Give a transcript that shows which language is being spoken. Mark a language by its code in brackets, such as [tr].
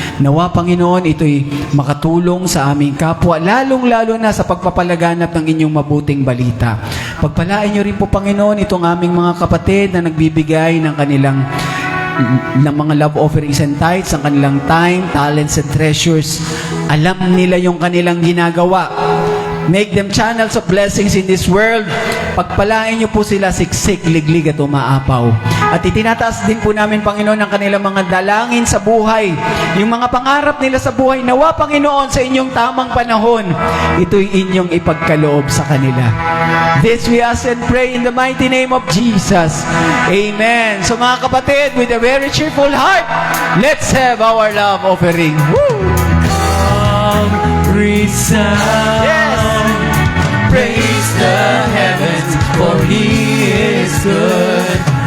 [tl] Nawa, Panginoon, ito'y makatulong sa aming kapwa, lalong-lalo na sa pagpapalaganap ng inyong mabuting balita. Pagpalain niyo rin po, Panginoon, itong aming mga kapatid na nagbibigay ng kanilang ng mga [en] love offerings and tithes, [tl] ang kanilang [en] time, talents, and treasures. [tl] Alam nila yung kanilang ginagawa. [en] Make them channels of blessings in this world. [tl] Pagpalain niyo po sila siksik, liglig at umaapaw. At itinataas din po namin, Panginoon, ang kanilang mga dalangin sa buhay. Yung mga pangarap nila sa buhay, nawa, Panginoon, sa inyong tamang panahon, ito'y inyong ipagkaloob sa kanila. [en] This we ask and pray in the mighty name of Jesus. Amen. So [tl] mga kapatid, [en] with a very cheerful heart, let's have our love offering. Woo! Resound. Yes. Praise the heavens, for He is good.